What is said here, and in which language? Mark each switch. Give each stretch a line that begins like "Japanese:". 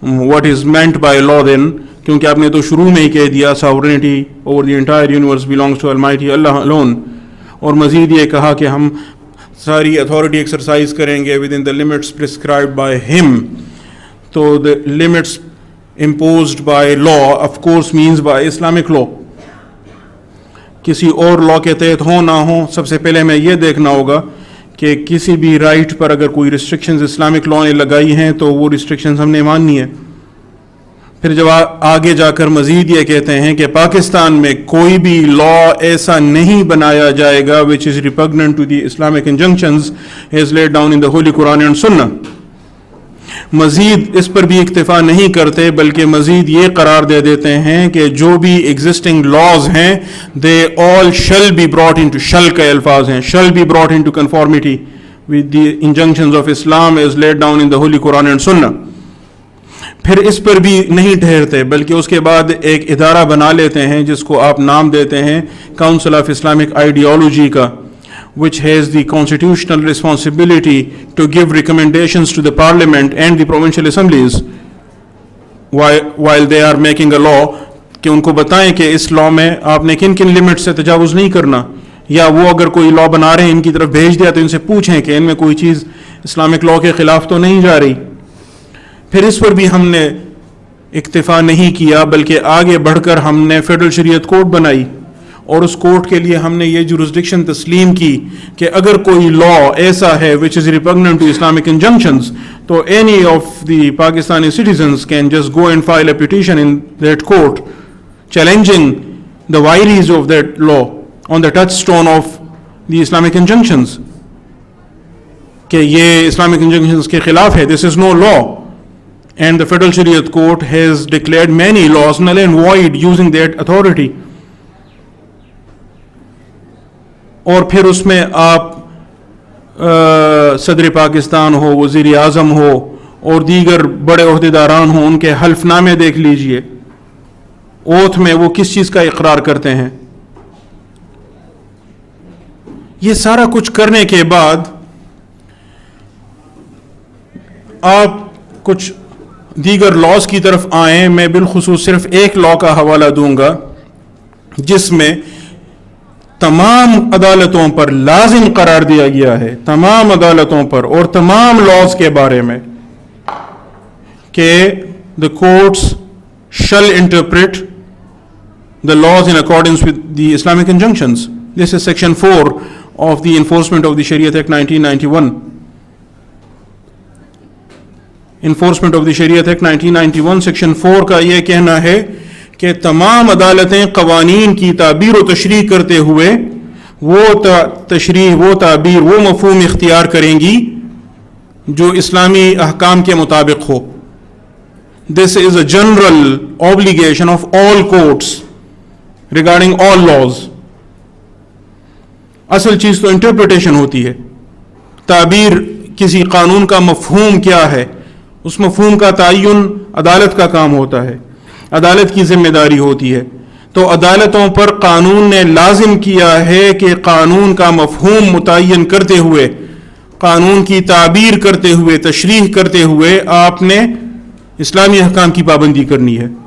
English: what is meant by law then؟
Urdu: کیونکہ آپ نے تو شروع میں ہی کہہ دیا
English: sovereignty over the entire universe belongs to Almighty Allah alone،
Urdu: اور مزید یہ کہا کہ ہم ساری اتھارٹی ایکسرسائز کریں گے
English: within the limits prescribed by him. تو the limits imposed by law of course means by Islamic law.
Urdu: کسی اور لا کے تحت ہوں نہ ہوں، سب سے پہلے میں یہ دیکھنا ہوگا کہ کسی بھی رائٹ پر اگر کوئی ریسٹرکشنز اسلامک لا نے لگائی ہیں تو وہ ریسٹرکشنز ہم نے ماننی ہے. پھر جب آگے جا کر مزید یہ کہتے ہیں کہ پاکستان میں کوئی بھی لا ایسا نہیں بنایا جائے گا
English: which is repugnant to the Islamic injunctions as laid down in the Holy Quran and Sunnah.
Urdu: مزید اس پر بھی اکتفا نہیں کرتے بلکہ مزید یہ قرار دے دیتے ہیں کہ جو بھی ایگزسٹنگ لاز ہیں
English: they all shall be brought into shall
Urdu: کے الفاظ ہیں
English: shall be brought into conformity with the injunctions of Islam as laid down in the Holy Quran and Sunnah.
Urdu: پھر اس پر بھی نہیں ٹھہرتے بلکہ اس کے بعد ایک ادارہ بنا لیتے ہیں جس کو آپ نام دیتے ہیں کاؤنسل آف اسلامک آئیڈیالوجی کا,
English: which has the constitutional responsibility to give recommendations to the parliament and the provincial assemblies while they are making a law,
Urdu: کہ ان کو بتائیں کہ اس لا میں آپ نے کن کن لمٹ سے تجاوز نہیں کرنا, یا وہ اگر کوئی لا بنا رہے ہیں ان کی طرف بھیج دیا تو ان سے پوچھیں کہ ان میں کوئی چیز اسلامک لا کے خلاف تو نہیں جا رہی. پھر اس پر بھی ہم نے اکتفا نہیں کیا بلکہ آگے بڑھ کر ہم نے فیڈرل شریعت کورٹ بنائی اور اس کورٹ کے لیے ہم نے یہ جورسڈکشن تسلیم کی کہ اگر کوئی لا ایسا ہے
English: which is repugnant to Islamic injunctions
Urdu: تو
English: any of the Pakistani citizens can just go and file a petition in that court challenging the vagaries of that law on the touchstone of the Islamic injunctions
Urdu: کہ یہ Islamic injunctions کے خلاف ہے.
English: This is no law. And the Federal Shariat Court has declared many laws null and void using that authority.
Urdu: اور پھر اس میں آپ صدر پاکستان ہو, وزیر اعظم ہو اور دیگر بڑے عہدیداران ہوں, ان کے حلف نامے دیکھ لیجئے, اوتھ میں وہ کس چیز کا اقرار کرتے ہیں. یہ سارا کچھ کرنے کے بعد آپ کچھ دیگر لاز کی طرف آئیں. میں بالخصوص صرف ایک لا کا حوالہ دوں گا جس میں تمام عدالتوں پر لازم قرار دیا گیا ہے, تمام عدالتوں پر اور تمام لاز کے بارے میں, کہ
English: the courts shall interpret the laws in accordance with the Islamic injunctions. This is section 4 of the Enforcement of the Shariat Act 1991.
Urdu: Enforcement of the Shariat Act 1991 section 4 کا یہ کہنا ہے کہ تمام عدالتیں قوانین کی تعبیر و تشریح کرتے ہوئے وہ تشریح, وہ تعبیر, وہ مفہوم اختیار کریں گی جو اسلامی احکام کے مطابق ہو.
English: This is a general obligation of all courts regarding all laws.
Urdu: اصل چیز تو انٹرپریٹیشن ہوتی ہے. تعبیر کسی قانون کا مفہوم کیا ہے, اس مفہوم کا تعین عدالت کا کام ہوتا ہے, عدالت کی ذمہ داری ہوتی ہے. تو عدالتوں پر قانون نے لازم کیا ہے کہ قانون کا مفہوم متعین کرتے ہوئے, قانون کی تعبیر کرتے ہوئے, تشریح کرتے ہوئے آپ نے اسلامی احکام کی پابندی کرنی ہے.